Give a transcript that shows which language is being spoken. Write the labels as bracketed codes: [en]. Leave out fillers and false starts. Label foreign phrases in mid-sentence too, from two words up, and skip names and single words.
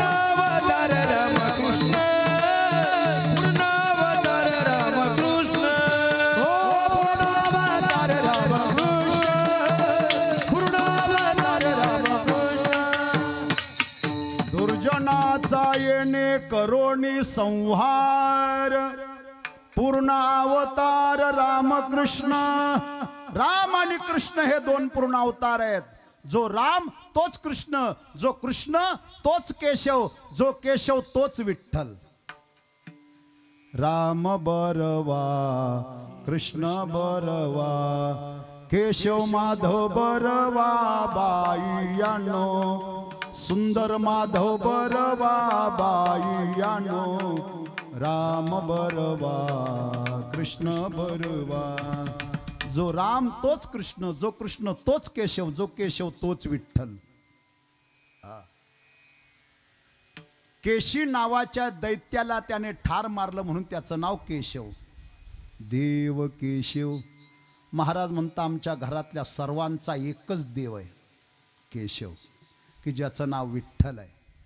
[mr] पूर्णावतार रामकृष्ण, पूर्णावतार रामकृष्ण, पूर्णावतार रामकृष्ण, पूर्णावतार रामकृष्ण. दुर्जनाचा येणे करोनी संहार. पूर्ण अवतार रामकृष्ण. राम आणि कृष्ण हे 2 पूर्ण अवतार आहेत. जो राम तोच कृष्ण, जो कृष्ण तोच केशव, जो केशव तोच विठ्ठल. राम बरवा कृष्ण बरवा, केशव माधव बरवा बाईयानो. सुंदर माधव बरवा बाईयानो. राम बरवा कृष्ण बरवा. जो राम तोच कृष्ण, जो कृष्ण तोच केशव, जो केशव तोच विठ्ठल. केशी नावाच्या दैत्याला त्याने ठार मारलं म्हणून त्याचं नाव केशव. देव केशव. महाराज म्हणता आमच्या घरातल्या सर्वांचा एकच देव आहे केशव, की ज्याचं नाव विठ्ठल आहे.